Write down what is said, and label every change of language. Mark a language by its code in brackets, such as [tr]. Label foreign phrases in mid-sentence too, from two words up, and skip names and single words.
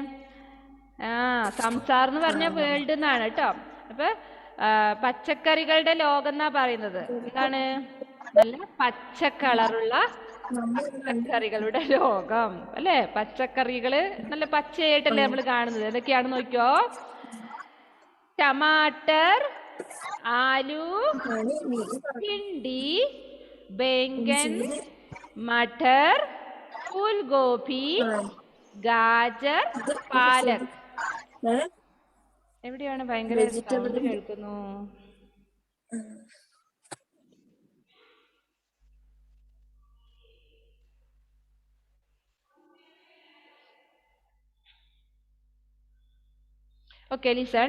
[ml] സംസാർ എന്ന് പറഞ്ഞ വേൾഡ് എന്നാണ് കേട്ടോ. അപ്പൊ പച്ചക്കറികളുടെ ലോകം എന്നാ പറയുന്നത്. എന്താണ്? നല്ല പച്ച കളറുള്ള പച്ചക്കറികളുടെ ലോകം അല്ലേ? പച്ചക്കറികള് നല്ല പച്ചയായിട്ടല്ലേ നമ്മൾ കാണുന്നത്. എന്തൊക്കെയാണ് നോക്കിയോ? [hi] टमाटर, आलू, भिंडी, बैंगन, मटर, फूल गोभी, गाजर, पालक. എവിടെയാണ് ഭയങ്കര സൗണ്ട് കേൾക്കുന്നു? [en] Okay, listen.